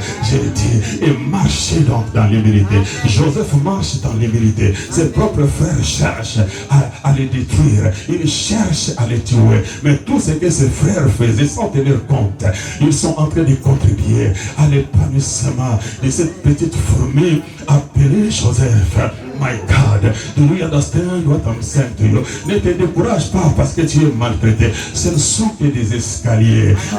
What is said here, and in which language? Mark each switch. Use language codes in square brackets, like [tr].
[fr] J'ai dit, et marchez donc dans l'humilité. Joseph marche dans l'humilité. Ses propres frères cherchent à les détruire. Ils cherchent à les tuer. Mais tout ce que ses frères faisaient, sans tenir compte, ils sont en train de contribuer à l'épanouissement de cette petite fourmi appelée Joseph. [en] My God, do you understand what I'm saying to you? [fr] Ne te décourage pas parce que tu es maltraité. Ce ne sont que des escaliers.